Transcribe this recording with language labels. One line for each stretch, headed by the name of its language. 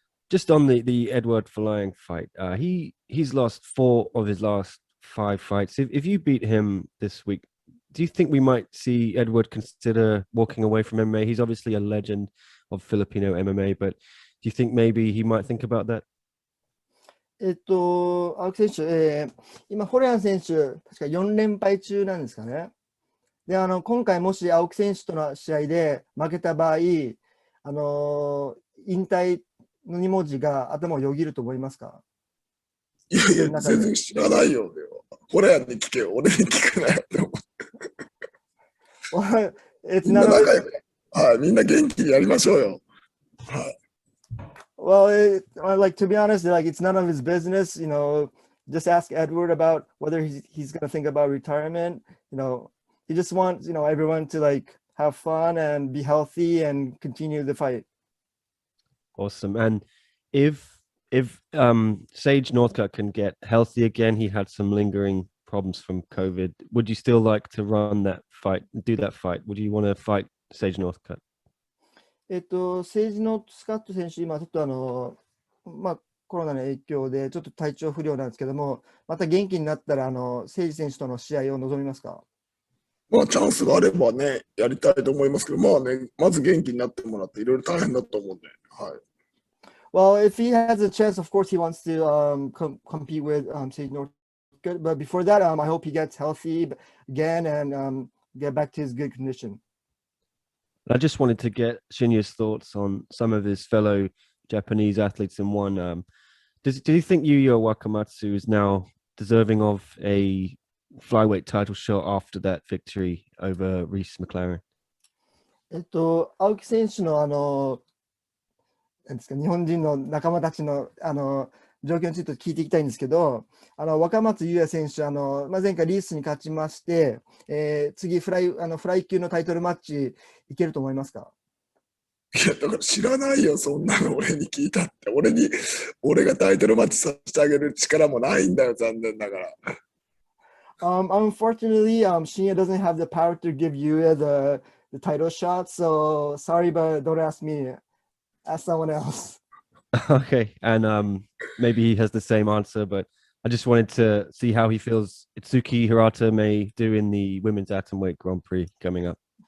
English: Just on the Eduard Folayang fight, he's lost 4 of his last 5 fights. If you beat him this week, do you think we might see Eduard consider walking away from MMA? He's obviously a legend of Filipino MMA, but do you think maybe he might think about that?
Japanese: 青木選手、今、フォレアン選手、確か4連敗中なんですかね。で、今回もし青木選手との試合で負けた場合、引退の2文字が頭をよぎると思いますか？いやいや、全然知らないよ。フォレアンに聞けよ、俺に聞くなよって思って。みんな仲良く、はい、みんな元気にやりましょうよ。はい。
English: Well, to be honest, it's none of his business. Just ask Edward about whether he's gonna think about retirement. He just wants everyone to have fun and be healthy and continue the fight. Awesome. And if Sage Northcutt can get healthy again, he had some lingering problems from COVID. Would you still like to run that fight, do that fight? Would you want to fight Sage Northcutt?
Japanese: セージノートスカット選手、今ちょっとコロナの影響でちょっと体調不良なんですけども、また元気になったらセージ選手との試合を望みますか？まあ、チャンスがあればね、やりたいと思いますけど、まあね、まず元気になってもらって、いろいろ大変だと思うんで、はい。
English: Well, if he has a chance, of course, he wants to compete with Sage Northcutt. But before that, I hope he gets healthy again and get back to his good condition. I just wanted to get Shinya's thoughts on some of his fellow Japanese athletes in one. Do you think Yuya Wakamatsu is now deserving of a flyweight title shot after that victory over Reese McLaren?
Japanese: 青木選手のなんですか、日本人の仲間たちの状況について聞いていきたいんですけど、若松優也選手、前回リースに勝ちまして、次フライ級のタイトルマッチいけると思いますか？いや、だから知らないよ、そんなの俺に聞いたって。俺がタイトルマッチさせてあげる力もないんだよ、残念ながら。
English: Unfortunately, Shinya doesn't have the power to give Yuya the title shot, so sorry, but don't ask me. Ask someone else. Okay, and maybe he has the same answer, but I just wanted to see how he feels Itsuki Hirata may do in the women's atomweight Grand Prix coming up.